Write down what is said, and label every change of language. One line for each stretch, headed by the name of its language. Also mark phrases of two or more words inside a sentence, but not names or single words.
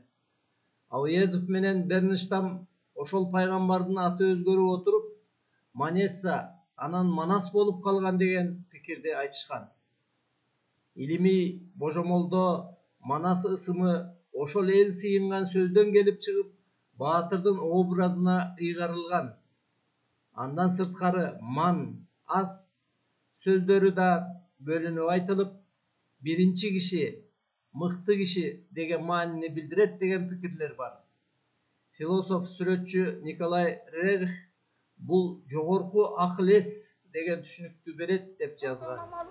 Kyrgyz: Ауезов менен Берништам ошол пайгамбардын аты өзгөрүп отуруп, Манесса анан Манас болуп калган деген пикирди айтышкан. Илимий божомолдо Манас ысымы ошол эл сыйынган сөздөн келип чыгып, баатырдын образына ыйгарылган. Андан сырткары man, as сөздөрү да бөлүнүп айтылып, биринчи киши, мыкты киши деген маанини билдирет деген пикирлер бар. Философ сүрөтчү Николай Рерих бул жогорку акыл эс деген түшүнүктү берет деп жазган.